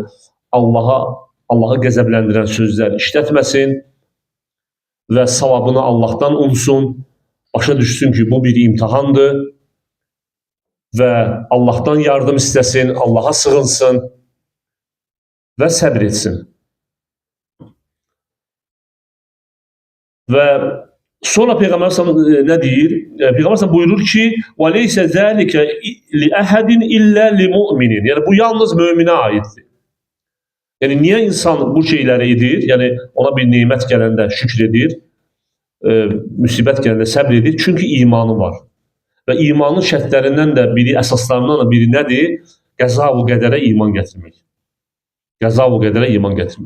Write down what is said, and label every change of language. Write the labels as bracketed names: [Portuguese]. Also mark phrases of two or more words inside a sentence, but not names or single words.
[Azerbaijani] Allahı qəzəbləndirən sözlər işlətməsin və savabını Allahdan umsun, başa düşsün ki, bu bir imtahandır və Allahdan yardım istəsin, Allaha sığınsın və səbr etsin. Və sonra Peyğəmbər nə deyir? Peyğəmbər buyurur ki, [Arabic] وَلَيْسَ ذَٰلِكَ لِأَحَدٍ إِلَّا لِمُؤْمِنٍ. [Azerbaijani] Yəni bu yalnız möminə aiddir. Yəni niyə insan bu şeyləri edir? Yəni ona bir nemət gələndə şükr edir, müsibət gələndə səbr edir. Çünki imanı var. Və imanın şərtlərindən də biri, əsaslarından da biri nədir? Qəza-u qədərə iman gətirmək. Qəza-u qədərə iman gətirmək.